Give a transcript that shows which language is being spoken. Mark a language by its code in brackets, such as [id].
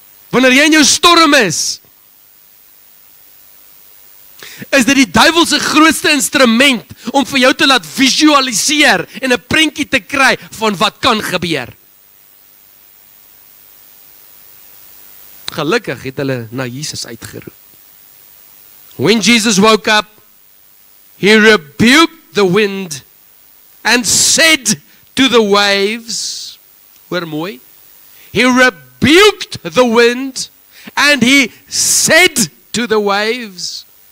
[af] Wanneer jy in jou storm is dit die duiwel se grootste instrument om vir jou te laat visualiseer en 'n prentjie te kry van wat kan gebeur. Gelukkig het hulle na Jesus uitgeroep. [en] When Jesus woke up, he rebuked the wind and said to the waves, [af] hoor mooi, [en] he rebuked the wind and he said to the waves.